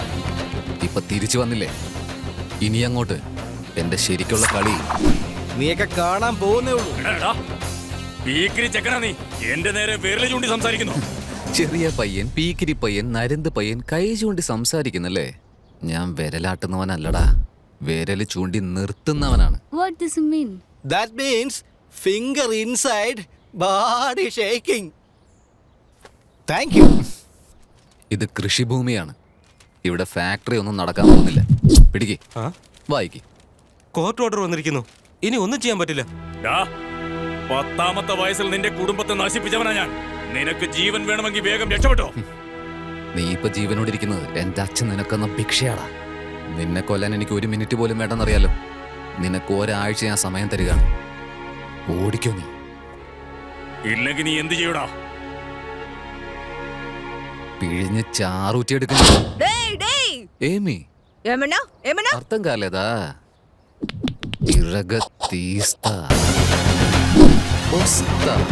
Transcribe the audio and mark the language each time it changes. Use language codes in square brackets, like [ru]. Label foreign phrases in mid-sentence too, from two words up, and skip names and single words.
[ml] ഇപ്പൊ തിരിച്ചു വന്നില്ലേ, ഇനി അങ്ങോട്ട് എന്റെ ശരിക്കുള്ള കളി നീയൊക്കെ കാണാൻ പോകുന്നേ ഉള്ളൂ. എടാ, പീക്കിരി ചെക്കനാ നീ. എന്റെ നേരെ വിരല് ചൂണ്ടി സംസാരിക്കുന്നു. ചെറിയ പയ്യൻ, പീക്കിരി പയ്യൻ, നരന്ത് പയ്യൻ കൈ ചൂണ്ടി സംസാരിക്കുന്നല്ലേ? ഞാൻ വിരലാട്ടുന്നവനല്ലടാ, വിരല് ചൂണ്ടി നിർത്തുന്നവനാണ്. [en] What does it mean? That means finger inside, body shaking. Thank you. [ml] ഇത് കൃഷിഭൂമിയാണ്. ഇവിടെ ഫാക്ടറി ഒന്നും നടക്കാൻ പോകുന്നില്ല. പിടിക്ക്, ആ? വായിക്ക്. [en] court order [ml] വന്നിരിക്കുന്നു. ഇനി ഒന്നും ചെയ്യാൻ പറ്റില്ല. ഡാ, 10ാമത്തെ വയസ്സിൽ നിന്റെ കുടുംബത്തെ നശിപ്പിച്ചവനാ ഞാൻ. നിനക്ക് ജീവൻ വേണമെങ്കിൽ വേഗം രക്ഷപ്പെട്ടോ. നീ ഇപ്പൊ ജീവനോടിരിക്കുന്നത് എന്റെ അച്ഛൻ നിനക്കെന്ന ഭിക്ഷയാടാ. നിന്നെ കൊല്ലാൻ എനിക്ക് 1 മിനിറ്റ് പോലും വേണ്ടെന്നറിയാലോ. നിനക്ക് ഒരാഴ്ച ഞാൻ സമയം തരികയാണ്. ഓടിക്കോ നീ. ഇല്ലെങ്കിൽ നീ എന്ത് ചെയ്യൂടാ? പിഴിഞ്ഞ് ചാറൂറ്റിയെടുക്കുന്നു. [te] ഏമി, ఏమన్నా ఏమన్నా అర్థం కాలేదా? ఇరగ తీస్తా వస్తా.